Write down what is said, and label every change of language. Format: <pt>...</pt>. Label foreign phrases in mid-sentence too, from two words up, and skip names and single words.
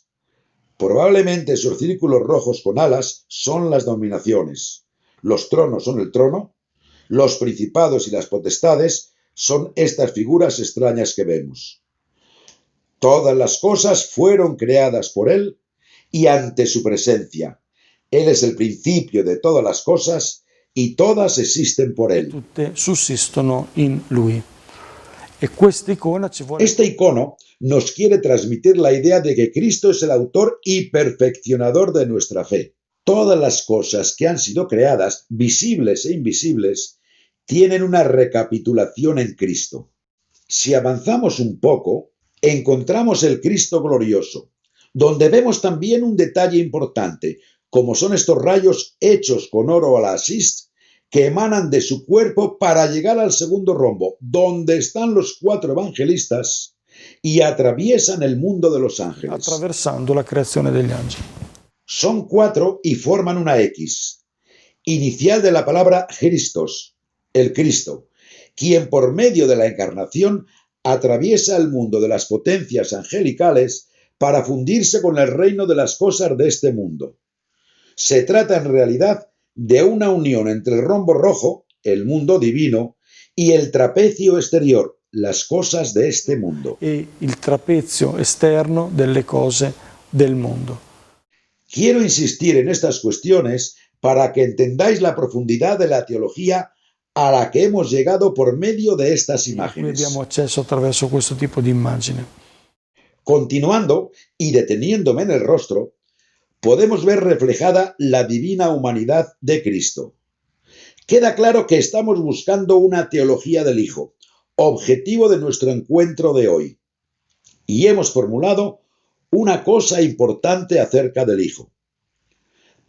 <es>Probablemente esos círculos rojos con alas son las dominaciones, los tronos son el trono, los principados y las potestades son estas figuras extrañas que vemos. Todas las cosas fueron creadas por él y ante su presencia. Él es el principio de todas las cosas y todas existen por él.</es> <it>Tutte sussistono in lui. E questa icona ci vuole...</it> <es>Este icono nos quiere transmitir la idea de que Cristo es el autor y perfeccionador de nuestra fe. Todas las cosas que han sido creadas, visibles e invisibles, tienen una recapitulación en Cristo. Si avanzamos un poco, encontramos el Cristo glorioso, donde vemos también un detalle importante, como son estos rayos hechos con oro a la asís que emanan de su cuerpo para llegar al segundo rombo, donde están los 4 evangelistas y atraviesan el mundo de los ángeles.</es> <it>Attraversando la creazione degli angeli.</it> <es>Son 4 y forman una X, inicial de la palabra Christos, el Cristo, quien por medio de la encarnación atraviesa el mundo de las potencias angelicales para fundirse con el reino de las cosas de este mundo. Se trata en realidad de una unión entre el rombo rojo, el mundo divino, y el trapecio exterior, las cosas de este mundo.</es> <it>E il trapezio esterno delle cose del mondo.</it> <es>Quiero insistir en estas cuestiones para que entendáis la profundidad de la teología a la que hemos llegado por medio de estas</es> <it>Noi</it> <es>imágenes.</es> <it>abbiamo accesso attraverso questo tipo di immagine.</it> <es>Continuando y deteniéndome en el rostro, podemos ver reflejada la divina humanidad de Cristo. Queda claro que estamos buscando una teología del Hijo, objetivo de nuestro encuentro de hoy. Y hemos formulado una cosa importante acerca del Hijo.</es>